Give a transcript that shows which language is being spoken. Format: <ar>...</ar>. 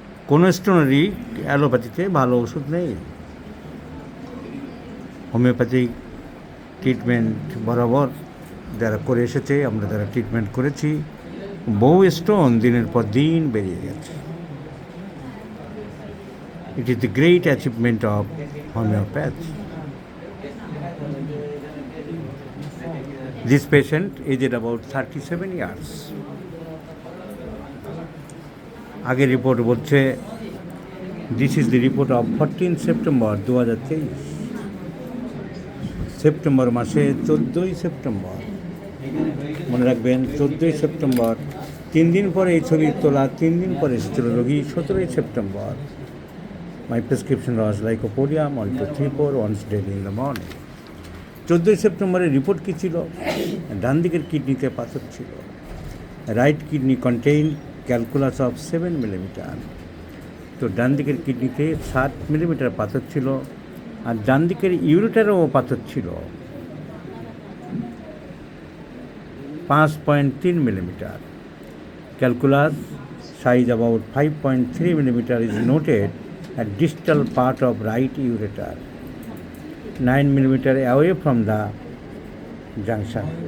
<bn>কোনো স্টোনেরই অ্যালোপ্যাথিতে ভালো ওষুধ নেই। হোমিওপ্যাথিক ট্রিটমেন্ট বরাবর যারা করে এসেছে, আমরা যারা ট্রিটমেন্ট করেছি, বহু স্টোন দিনের পর দিন বেরিয়ে গেছে।</bn> <en>It is the great achievement of homeopathy. This patient aged about 37 years.</en> <bn>আগের রিপোর্ট বলছে,</bn> <en>This is the report of 14 September 2023।</en> <bn>September মাসে 14ই সেপ্টেম্বর, মনে রাখবেন 14ই সেপ্টেম্বর। 3 দিন পরে এই ছবি তোলা, 3 দিন পরে এসেছিল রোগী 17ই September.</bn> <en>My prescription was Lycopodium 1234 once daily in the morning.</en> <bn>14ই সেপ্টেম্বরের রিপোর্ট কী ছিল? ডান দিকের কিডনিতে পাথর ছিল।</bn> <en>Right kidney contain calculus of 7 millimetre.</en> <bn>তো ডান দিকের কিডনিতে 7 মিলিমিটার পাথর ছিল, আর ডান দিকের ইউরেটারেও পাথর ছিল 5.3 millimeter.</bn> <en>Calculus size about 5.3 millimeter is noted at distal part of right ureter, 9 millimeter away from the junction.</en>